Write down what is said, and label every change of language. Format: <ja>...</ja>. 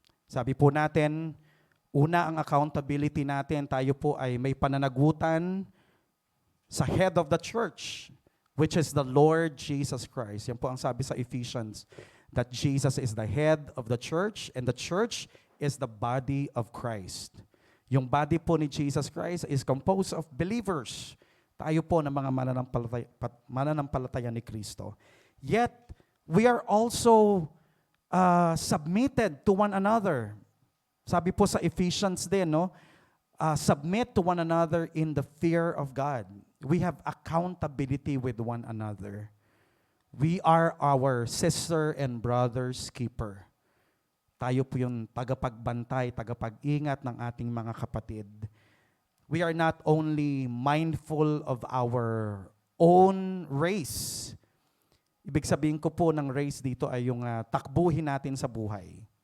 <tl>Sabi po natin, una ang accountability natin, tayo po ay may pananagutan sa</tl> <en>head of the church, which is the Lord Jesus Christ.</en> <tl>Yan po ang sabi sa</tl> <en>Ephesians, that Jesus is the head of the church and the church is the body of Christ. Yung body po ni Jesus Christ is composed of believers.</en> <tl>Tayo po ng mga mananampalataya ni Kristo.</tl> <en>Yet, we are also submitted to one another.</en> <tl>Sabi po sa Ephesians din, no?</tl> <en>Submit to one another in the fear of God. We have accountability with one another. We are our sister and brother's keeper.</en> <tl>Tayo po yung tagapagbantay, tagapag-ingat ng ating mga kapatid.</tl> <en>We are not only mindful of our own race.</en> <tl>Ibig sabihin ko po ng race dito ay yung takbuhin natin sa buhay.</tl>